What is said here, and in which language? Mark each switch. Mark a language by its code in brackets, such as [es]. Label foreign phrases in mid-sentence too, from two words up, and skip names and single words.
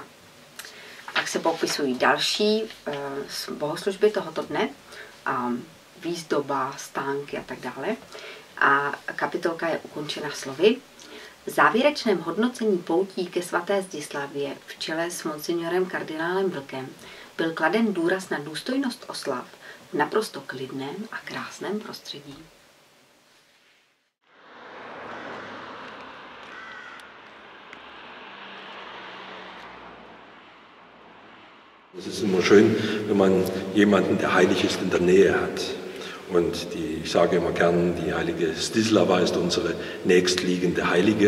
[cs] Pak se popisují další bohoslužby tohoto dne, výzdoba, stánky a tak dále. A kapitolka je ukončena slovy. V závěrečném hodnocení poutí ke svaté Zdislavě v čele s monsignorem kardinálem Vlkem byl kladen důraz na důstojnost oslav v naprosto klidném a krásném prostředí. [de] Es ist immer schön, wenn man jemanden, der heilig ist, in der Nähe hat. Und ich sage immer gern, die heilige Zdislava ist unsere nächstliegende Heilige.